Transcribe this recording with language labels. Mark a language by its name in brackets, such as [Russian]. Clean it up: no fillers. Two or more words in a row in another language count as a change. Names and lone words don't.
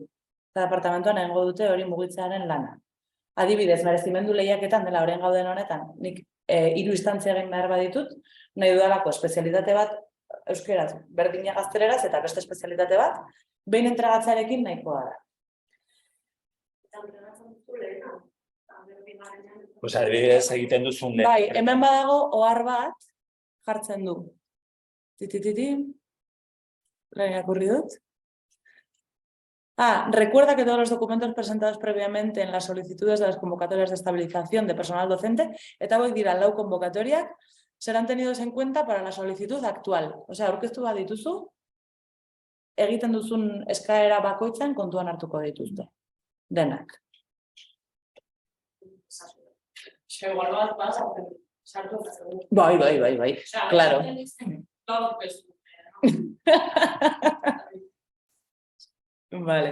[Basque] Eta departamentuan egingo dute hori mugitzearen lana. Adibidez, merezimendu lehiaketan dela orain gauden honetan, nik 3 instantzia egin behar baditut, nahi dudalako espezialitate bat euskeraz, berdina gazteleraz eta beste espezialitate bat, behin entregatzarekin nahikoa da. Pues adibidez egiten duzun lehen. Bai, hemen badago ohar bat jartzen du. Titititi. Lehen irakurri dut. [Spanish] Recuerda que todos los documentos presentados previamente en las solicitudes de las convocatorias de estabilización de personal docente, [Basque] eta hauek dira 4 convocatoriak, [Spanish] serán tenidos en cuenta para la solicitud actual. [Basque] Osea, aurkeztu bat dituzu, egiten duzun eskaera bakoitzan kontuan hartuko dituzte. Denak. Bai. Claro. Vale.